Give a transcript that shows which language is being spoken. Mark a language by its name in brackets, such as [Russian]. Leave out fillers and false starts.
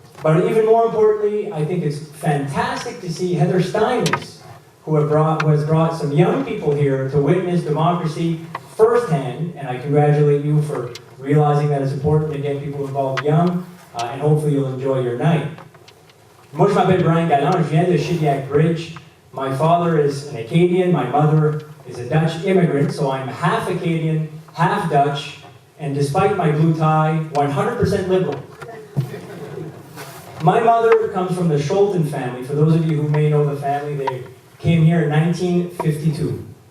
[English] But even more importantly, I think it's fantastic to see Heather Steinitz, who has brought some young people here to witness democracy firsthand, and I congratulate you for realizing that it's important to get people involved young, and hopefully you'll enjoy your night. [French] Moi, je m'appelle Brian Gallant, je viens de Shediac Bridge. [English] My father is an Acadian, my mother is a Dutch immigrant, so I'm half Acadian, half Dutch, and despite my blue tie, 100% liberal. My mother comes from the Scholten family. For those of you who may know the family, they came here in 1952.